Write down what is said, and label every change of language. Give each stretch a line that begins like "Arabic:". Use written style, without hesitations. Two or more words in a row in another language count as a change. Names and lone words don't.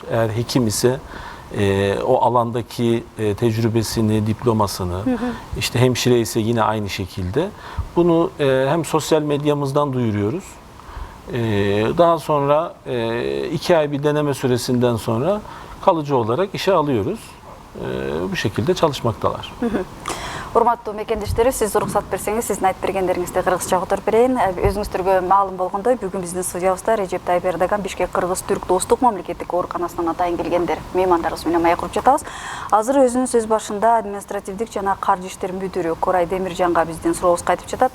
Turkish: Eğer hekim ise o alandaki tecrübesini, diplomasını, işte hemşire ise yine aynı şekilde. Bunu hem sosyal medyamızdan duyuruyoruz. Daha sonra 2 ay bir deneme süresinden sonra kalıcı olarak işe alıyoruz. Bu şekilde çalışmaktalar.
Kyrgyz: Урматтуу мекендештер, сиз уруксат берсеңиз, сиздин айтып бергендериңизди кыргызча которуп берейин. Өзүңүздөргө маалым болгондой, бүгүн биздин студиябызда Режеп Тайып Эрдоган Бишкек Кыргыз-Түрк достук мамлекеттик ооруканасынан атайын келгендер меймандарыбыз менен маек куруп жатабыз. Азыр өзүнүн сөз башында административдик жана каржы иштер мүдүрү Корай Демиржанга биздин сурообузга айтып жатат.